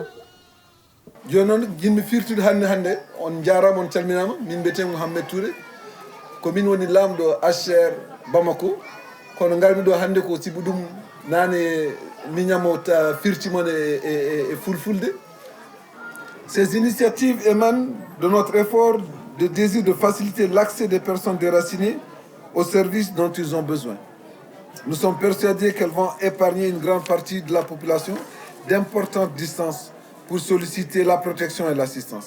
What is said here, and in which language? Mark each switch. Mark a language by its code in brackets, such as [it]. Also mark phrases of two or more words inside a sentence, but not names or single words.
[ff] joni noon jinmi firtude hande on jarama on calminama min mbiyete Mouhamed Touré ko min woni lamɗo HCR Bamako kono garmi ɗo hande ko sibu ɗum nane miñamo firtimon e fulfulde. [fr] Ces initiatives émanent de notre effort de désir de faciliter l'accès des personnes déracinées aux services dont ils ont besoin. Nous sommes persuadés qu'elles vont épargner une grande partie de la population d'importantes distances pour solliciter la protection et l'assistance.